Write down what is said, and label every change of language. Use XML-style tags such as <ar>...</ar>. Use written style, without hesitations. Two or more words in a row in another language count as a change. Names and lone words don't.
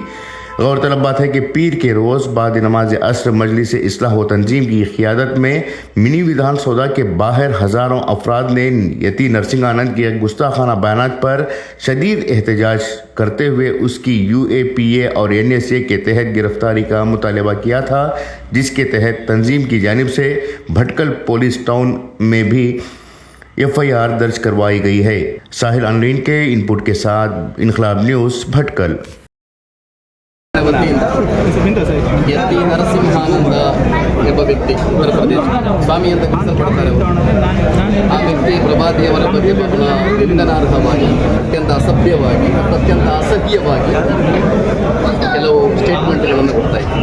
<hi>गौरतलब बात है कि पीर के रोज़ बाद नमाज असर मजलिस इस्लाह व तंजीम की क़ियादत में मिनी विधान सौदा के बाहर हज़ारों अफराद ने यती नरसिंहानंद के गुस्ताखाना बयानात पर शदीद एहतजाज करते हुए उसकी UAPA और NSA के तहत गिरफ्तारी का मुतालबा किया था, जिसके तहत तंजीम की जानिब से भटकल पुलिस टाउन में भी FIR दर्ज करवाई गई है। साहिल अनरीन के इनपुट के साथ इनकलाब न्यूज़, भटकल।</hi> <kn>ಯತಿ ನರಸಿಂಹಾನಂದ ಎಂಬ ವ್ಯಕ್ತಿ ಉತ್ತರ ಪ್ರದೇಶ ಸ್ವಾಮಿ ಅಂತ ಕರೆಸಲ್ಪಡ್ತಾರೆ ಅವರು. ಆ ವ್ಯಕ್ತಿ ಪ್ರಭಾದೇವರ ಬಗ್ಗೆ ಬಹಳ ನಿಂದನಾರ್ಹವಾಗಿ, ಅತ್ಯಂತ ಅಸಭ್ಯವಾಗಿ ಮತ್ತು ಅತ್ಯಂತ ಅಸಹ್ಯವಾಗಿ ಕೆಲವು ಸ್ಟೇಟ್ಮೆಂಟ್ಗಳನ್ನು ಕೊಡ್ತಾ ಇದ್ದಾರೆ.</kn>